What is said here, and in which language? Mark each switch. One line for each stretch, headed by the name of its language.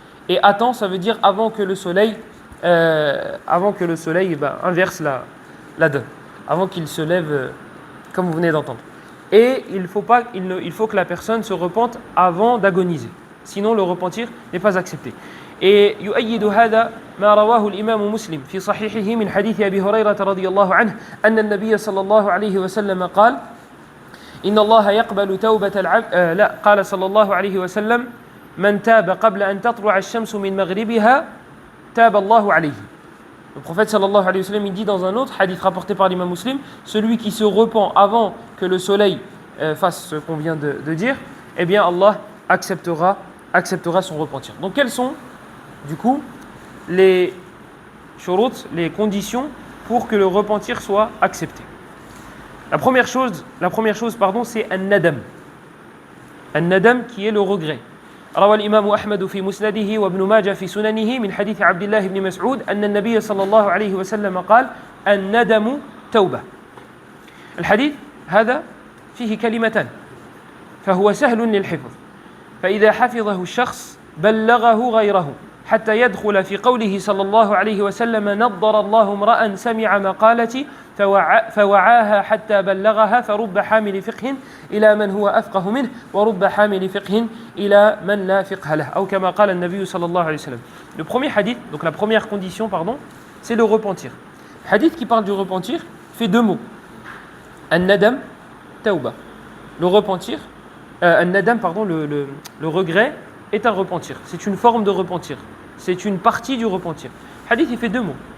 French: Et à temps, ça veut dire avant que le soleil inverse la donne, avant qu'il se lève, comme vous venez d'entendre. Et il faut que la personne se repente avant d'agoniser. Sinon, le repentir n'est pas accepté.
Arabic: Et يؤيد هذا ما رواه الإمام مسلم في صحيحه من حديث أبي هريرة رضي الله عنه أن النبي صلى الله عليه وسلم قال إن الله يقبل توبة العبد قال صلى الله عليه وسلم من تاب قبل أن تطلع الشمس من مغربها تاب الله عليه.
French: Le prophète sallallahu alayhi wa sallam, il dit dans un autre hadith rapporté par l'imam Muslim, celui qui se repent avant que le soleil fasse ce qu'on vient de dire, eh bien Allah acceptera son repentir. Donc quelles sont du coup les shurut, les conditions pour que le repentir soit accepté? La première chose, c'est an-nadam. An-nadam qui est le regret.
Arabic: روى الإمام أحمد في مسنده وابن ماجه في سننه من حديث عبد الله بن مسعود أن النبي صلى الله عليه وسلم قال الندم توبة. الحديث هذا فيه كلمتان فهو سهل للحفظ فإذا حفظه الشخص بلغه غيره حتى يدخل في قوله صلى الله عليه وسلم نضر الله امرأ سمع مقالتي فوعاها حتى بلغها فرب حامل فقه إلى من هو أفقه منه ورب حامل فقه إلى من لا فقه له أو كما قال النبي صلى الله عليه وسلم.
French: Le premier hadith, donc la première condition, c'est le repentir. Le hadith qui parle du repentir fait deux mots. An-nadam, tauba. Le repentir, le regret est un repentir. C'est une forme de repentir. C'est une partie du repentir. Le hadith, il fait deux mots.